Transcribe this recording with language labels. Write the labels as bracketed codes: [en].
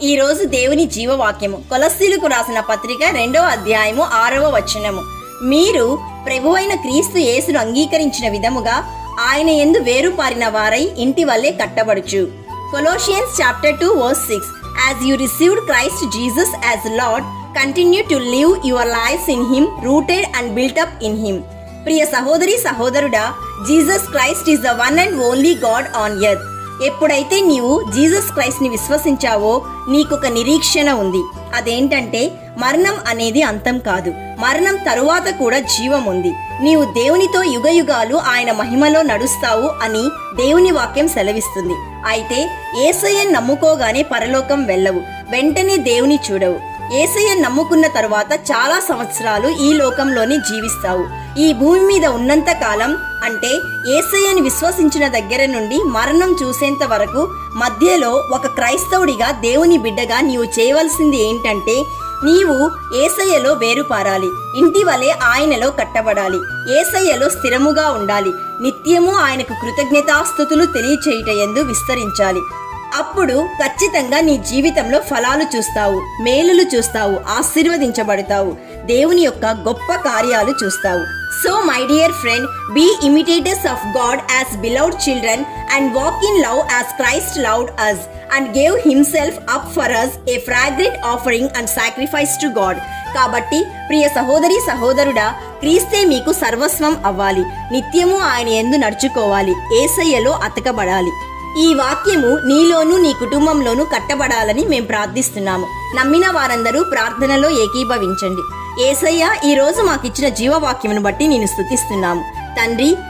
[te] ఈ రోజు దేవుని జీవవాక్యము కొలస్సీలకు రాసిన పత్రిక 2వ అధ్యాయము 6వ వచనము. మీరు ప్రభువైన క్రీస్తు యేసును అంగీకరించిన విధముగా ఆయన యందు వేరుపారిన వారై ఇంటి వల్లే కట్టబడుచు. [en] Colossians chapter 2 verse 6. As you received Christ Jesus as Lord, continue to live your lives in Him, rooted and built up in Him. [te] ప్రియ సహోదరి సహోదరుడా, [en] Jesus Christ is the one and only God on earth. [te] ఎప్పుడైతే నీవు Jesus Christ ని విశ్వసించావో నీకొక నిరీక్షణ ఉంది. అదేంటంటే మరణం అనేది అంతం కాదు, మరణం తరువాత కూడా జీవం ఉంది. నీవు దేవునితో యుగయుగాలు ఆయన మహిమలో నడుస్తావు అని దేవుని వాక్యం సెలవిస్తుంది. అయితే యేసయ్యను నమ్ముకోగానే పరలోకం వెళ్ళవు, వెంటనే దేవుని చూడవు. యేసయ్యను నమ్ముకున్న తరువాత చాలా సంవత్సరాలు ఈ లోకంలోనే జీవిస్తావు. ఈ భూమి మీద ఉన్నంత కాలం, అంటే యేసయ్యను విశ్వసించిన దగ్గర నుండి మరణం చూసేంత వరకు మధ్యలో ఒక క్రైస్తవుడిగా దేవుని బిడ్డగా నీవు చేయవలసింది ఏంటంటే నీవు యేసయ్యలో వేరుపారాలి, ఇంటి వలె ఆయనలో కట్టబడాలి, యేసయ్యలో స్థిరముగా ఉండాలి, నిత్యము ఆయనకు కృతజ్ఞతాస్తుతులు తెలియచేయుటయందు విస్తరించాలి. అప్పుడు ఖచ్చితంగా నీ జీవితంలో ఫలాలు చూస్తావు, మేలులు చూస్తావు, ఆశీర్వదించబడతావు, దేవుని యొక్క గొప్ప కార్యాలు చూస్తావు. [en] So my dear friend, be imitators of God as beloved children and walk in love as Christ loved us and gave himself up for us, a fragrant offering and sacrifice to God. [te] కాబట్టి ప్రియ సహోదరి సహోదరుడా, క్రీస్తే మీకు సర్వస్వం అవ్వాలి, నిత్యము ఆయన యందు నడుచుకోవాలి, యేసయ్యలో అతకబడాలి. ఈ వాక్యము నీలోనూ నీ కుటుంబంలోనూ కట్టబడాలని మేము ప్రార్థిస్తున్నాము. నమ్మిన వారందరూ ప్రార్థనలో ఏకీభవించండి. యేసయ్య, ఈ రోజు మాకిచ్చిన జీవవాక్యమును బట్టి నిన్ను స్తుతిస్తున్నాము తండ్రి.